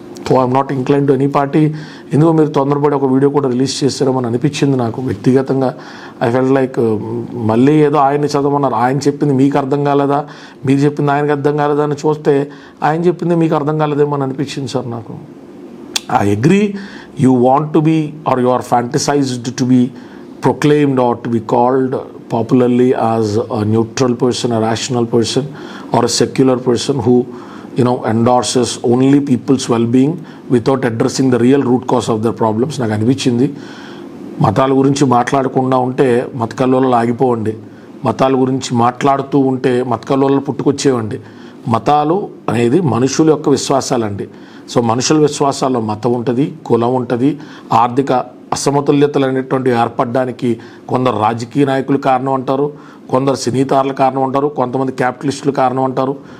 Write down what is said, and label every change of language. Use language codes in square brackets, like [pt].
[en] So I'm not incline to any party. [te] ఎందుకో మీరు తొందరపడి ఒక వీడియో కూడా రిలీజ్ చేస్తారేమని అనిపించింది నాకు వ్యక్తిగతంగా. [en] I felt like [te] మళ్ళీ ఏదో ఆయన్ని చదవమన్నారు, ఆయన చెప్పింది మీకు అర్థం కాలేదా, మీరు చెప్పింది ఆయనకు అర్థం కాలేదా అని చూస్తే ఆయన చెప్పింది మీకు అర్థం కాలేదేమో అని అనిపించింది సార్ నాకు. [en] I agree, you want to be or you are fantasized to be proclaimed or to be called popularly as a neutral person, a rational person or a secular person who endorses only people's well-being without addressing the real root cause of their problems. [te] నాకు అనిపించింది మతాల గురించి మాట్లాడకుండా ఉంటే మతకల్లోలు ఆగిపోవండి, మతాల గురించి మాట్లాడుతూ ఉంటే మతకల్లోలు పుట్టుకొచ్చేవండి. మతాలు అనేది మనుషుల యొక్క విశ్వాసాలండి. సో మనుషుల విశ్వాసాల్లో మతం ఉంటుంది, కులం ఉంటుంది, ఆర్థిక అసమతుల్యతలు అనేటువంటి ఏర్పడడానికి కొందరు రాజకీయ నాయకులు కారణం అంటారు, కొందరు సినీతారుల కారణం అంటారు, కొంతమంది క్యాపిటలిస్టులు కారణం అంటారు.